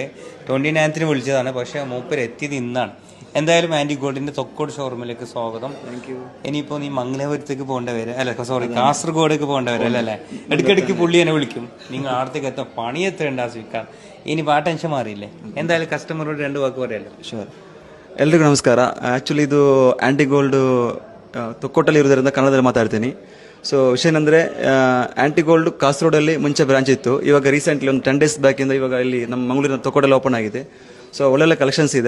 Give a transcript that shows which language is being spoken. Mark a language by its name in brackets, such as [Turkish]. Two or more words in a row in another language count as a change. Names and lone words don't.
[Malayalam] 29th വിളിച്ചതാണ്, പക്ഷേ മൂപ്പർ എത്തിയത് ഇന്നാണ്. എന്തായാലും ആൻറ്റി ഗോൾഡിൻ്റെ തൊക്കോട് ഷോറൂമിലേക്ക് സ്വാഗതം. ഇനിയിപ്പോൾ നീ മംഗലാപുരത്തേക്ക് പോകേണ്ട വരെ, അല്ല സോറി കാസർഗോഡേക്ക് പോകേണ്ട വരെ അല്ലേ? ഇടയ്ക്കിടയ്ക്ക് പുള്ളി എന്നെ വിളിക്കും, നിങ്ങൾ ആടത്തേക്ക് എത്താൻ പണിയെത്തേണ്ട ആസിഫാൻ. ഇനിയിപ്പോൾ ആ ടെൻഷൻ മാറിയില്ലേ? എന്തായാലും കസ്റ്റമറോട് 2 വാക്ക് പറയല്ലോ. [Kannada] ಶೋರ್. ಎಲ್ರಿಗೂ ನಮಸ್ಕಾರ. ಆ್ಯಕ್ಚುಲಿ ಇದು ಆ್ಯಂಟಿ ಗೋಲ್ಡು ತೊಕ್ಕೋಟಲ್ಲಿ ಇರೋದ್ರಿಂದ ಕನ್ನಡದಲ್ಲಿ ಮಾತಾಡ್ತೀನಿ. ಸೊ ವಿಷಯ ಏನಂದರೆ, ಆ್ಯಂಟಿ ಗೋಲ್ಡ್ ಕಾಸರಗೋಡಲ್ಲಿ ಮುಂಚೆ ಬ್ರಾಂಚ್ ಇತ್ತು. ಇವಾಗ ರೀಸೆಂಟ್ಲಿ ಒಂದು [English] 10 days [Kannada] ಬ್ಯಾಕಿಂದ ಇವಾಗ ಇಲ್ಲಿ ನಮ್ಮ ಮಂಗಳೂರಿನ ತೊಕ್ಕೋಟಲ್ಲಿ ಓಪನ್ ಆಗಿದೆ. ಸೊ ಒಳ್ಳೊಳ್ಳೆ ಕಲೆಕ್ಷನ್ಸ್ ಇದೆ.